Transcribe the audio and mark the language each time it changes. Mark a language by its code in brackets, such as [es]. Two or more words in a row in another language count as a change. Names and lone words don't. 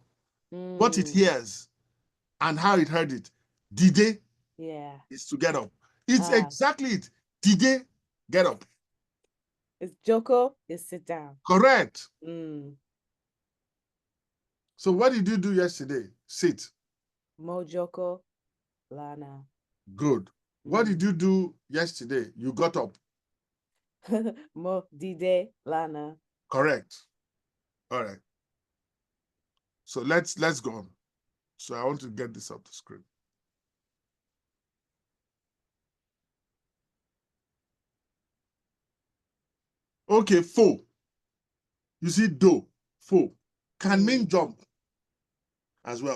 [en] What it hears and how it heard it. Dide is to get up. It's exactly it. Dide, get up. It's Joko, is sit down. Correct. So what did you do yesterday? Sit. [yo] Mo Joko, lana. [en] Good. What did you do yesterday? You got up. [yo] Mo dide, lana. [en] Correct. All right. So let's go on. So I want to get this up the screen. Okay, fo. You see do, fo, can mean jump as well.